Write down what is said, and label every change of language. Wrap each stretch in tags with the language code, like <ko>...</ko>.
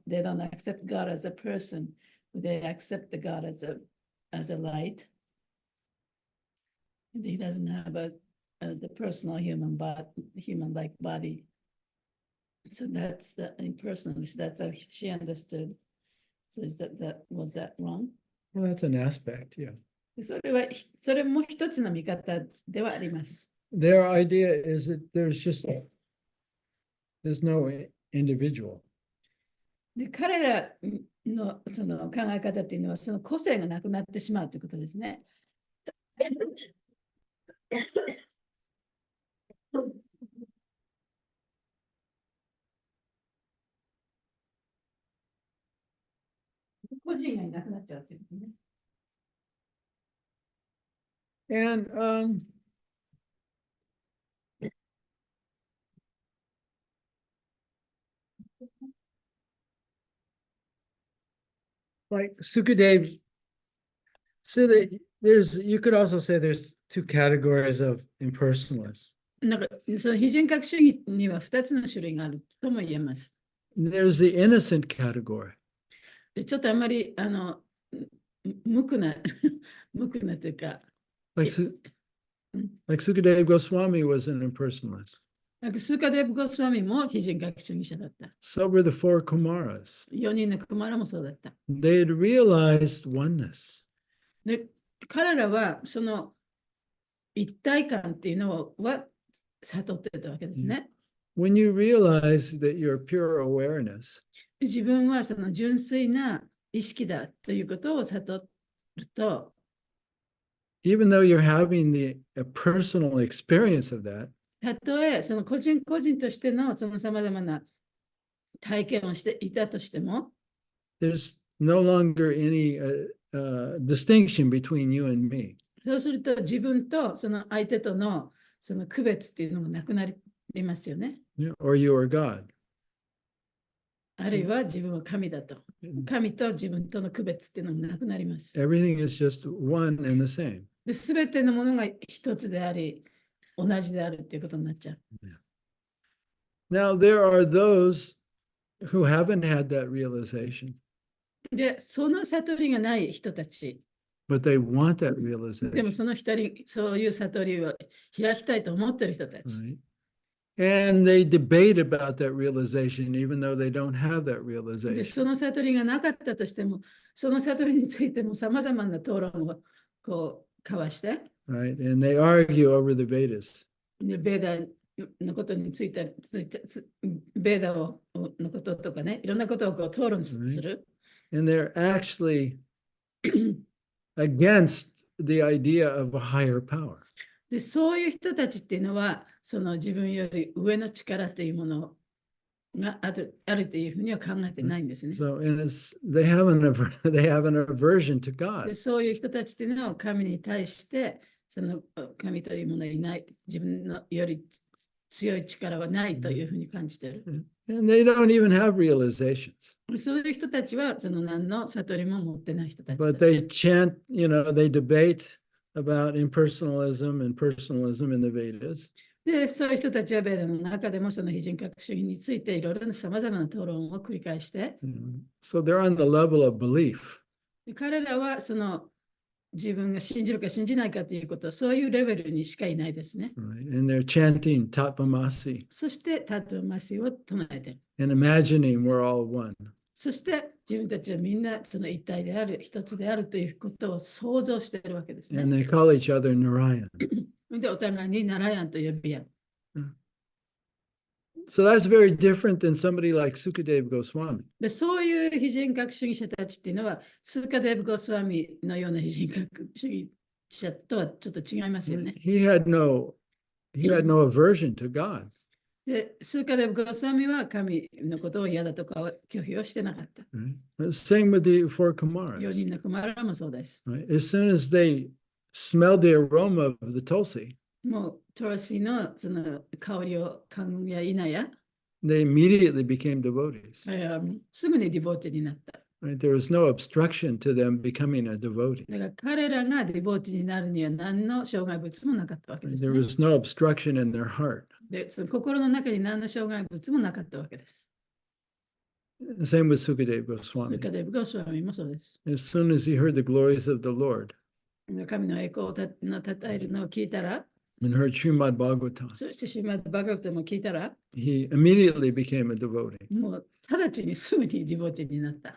<en>They don't accept God as a person. They accept the God as a light. And he doesn't have the personal human-like body. So that's the impersonalist. That's how she understood. So was that wrong? Well, that's an aspect, yeah.</en> <ja>それも一つの見方ではあります。</ja> <en>Their idea is that there's no individual.</en> <ja>で、彼らのその考え方っていうのは、その個性がなくなってしまうということですね。個人がいなくなっちゃうっていうことね。</ja> <en>And like Sukadev, so that you could also say there's two categories of impersonalists.</en> <ja>なんかその非人格主義には2つの種類があるとも言えます。</ja> <en>there's the innocent category.</en> <ja>でちょっとあんまり無垢な無垢なというか、</ja> <en>Like, like Sukadeva Goswami was an impersonalist.</en> <ja>なんかスーカデブ・ゴスワミも非人格主義者だった。</ja> <en>So were the four Kumaras.</en> <ja>4人のクマラもそうだった。</ja> <en>They had realized oneness.</en> <ja>で、彼らはその一体感っていうのは悟ってたわけですね。</ja> <en>When you realize that you're pure awareness,</en> <ja>自分はその純粋な意識だということを悟ると、</ja> <en>even though you're having a personal experience of that,</en> <ja>たとえその個人個人としてのそのさまざまな体験をしていたとしても、</ja> <en>there's no longer any distinction between you and me.</en> <ja>そうすると自分とその相手とのその区別っていうのがなくなりますよね。</ja> <en>Or you are God.</en> <ja>あるいは自分は神だと。神と自分との区別っていうのもなくなります。</ja> <en>Everything is just one and the same.</en> <ja>で、すべてのものが一つであり、同じであるっていうことになっちゃう。</ja> <en>Now, there are those who haven't had that realization,</en> <ja>で、その悟りがない人たち、</ja> <en>but they want that</en> <ja>でも</ja> <en>realization.</en> <ja>その人、そういう悟りを開きたいと思ってる人たち。</ja> <en>Right? And they debate about that realization, even though they don't have that</en> <ja>で、</ja> <en>realization.</en> <ja>その悟りがなかったとしても、その悟りについてもさまざまな討論をこう交わして、</ja> <en>Right? And they argue over the Vedas.</en> <ja>でベーダのことについて、ベーダのこととかね、いろんなことをこう討論する。</ja> <en>And they're actually against the idea of a higher power.</en> <ja>で、そういう人たちっていうのは、その自分より上の力というものがあるというふうには考えてないんですね。</ja> <en>So, and they have an aversion to</en> <ja>で、</ja> <en>God.</en> <ja>そういう人たちっていうのは神に対して、その神というものはいない、自分のより強い力はないというふうに感じている。</ja> <en>And they don't even have realizations.</en> <ja>そういう人たちは、その何の悟りも持ってない人たちだ。</ja> <en>But they chant, they debate about impersonalism and personalism in the Vedas.</en> <ja>で、そういう人たちはベーダの中でもその非人格主義についていろいろなさまざまな討論を繰り返して、</ja> <en>So they're on the level of belief.</en> <ja>で彼らはその自分が信じるか信じないかということ、そういうレベルにしかいないですね。</ja> <en>Right? And they're chanting Tapamasi</en> <ja>そしてタトゥーマシを唱えている。</ja> <en>and imagining we're all one.</en> <ja>そして自分たちはみんなその一体である、一つであるということを想像しているわけですね。</ja> <en>And they call each other Narayan.</en> <ja>で、お互いにナラヤンと呼び合う。</ja> <en>So that's very different than somebody like Sukadeva Goswami.</en> <ja>で、そういう非人格主義者たちっていうのは、スーカデブ・ゴスワミのような非人格主義者とはちょっと違いますよね。</ja> <en>He had no aversion to God.</en> <ja>で、スーカデブ・ゴスワミは神のことを嫌だとか拒否をしてなかった。</ja> <en>Right? Same with the four</en> <ja>4</ja> <en>Kumaras.</en> <ja>人のクマラもそうです。</ja> <en>Right? As soon as they smelled the aroma of the Tulsi,</en> <ja>もうトラシのその香りを嗅ぐや否や、</ja> <en>they immediately became devotees.</en> <ja>すぐにディボーティになった。</ja> <en>Right? There was no obstruction to them becoming a devotee.</en> <ja>だから彼らがディボーティになるには何の障害物もなかったわけです</ja> <en>There was no obstruction in their heart.</en> <ja>で、その心の中に何の障害物もなかったわけです。</ja> <en>Same with Sukadeva</en> <ja>それ</ja> <en>Goswami.</en> <ja>からデブ・ゴスワミもそうです。</ja> <en>As soon as he heard the glories of the Lord</en> <ja>神の栄光をたたえるのを聞いたら、</ja> <en>and heard Srimad Bhagavatam,</en> <ja>そしてシューマッド・バガヴァッドも聞いたら、</ja> <en>he immediately became a devotee.</en> <ja>もう直ちにすぐにディボーティになった。</ja>